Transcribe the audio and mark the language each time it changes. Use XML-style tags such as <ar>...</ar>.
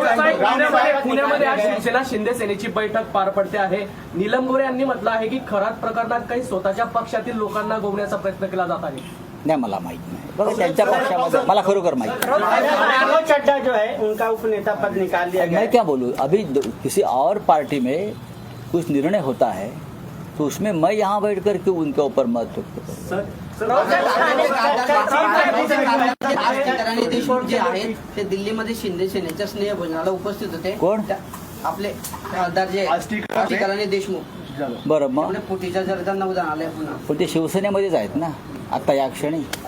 <mr>पुण्यामध्ये आज शिवसेना शिंदे सेनेची बैठक पार पडते आहे. नीलम गोरे यांनी म्हटलं आहे की खरात प्रकरणात काही स्वतःच्या पक्षातील लोकांना गोवण्याचा प्रयत्न केला जात आहे. नाही, मला माहित नाही. बघा, त्यांच्या पक्षामध्ये मला खरोखर माहित</mr> <hi>मनोज चड्डा जो है उनका उपनेता पद निकाल दिया नहीं. मैं क्या बोलूँ, अभी किसी और पार्टी में कुछ निर्णय होता है तो उसमें मैं यहाँ बैठ कर के उनके ऊपर मत व्यक्त करूँ.</hi> <mr>सीताराम देशमुख जे आहेत ते दिल्लीमध्ये शिंदे सेनेच्या स्नेह भोजनाला उपस्थित होते. कोण? आपले खासदार जे सीताराम देशमुख. बरं, मग म्हणजे फुटीच्या जर त्यांना उदाहरण आलंय पुन्हा. पण ते शिवसेनेमध्येच आहेत ना आता या क्षणी.</mr>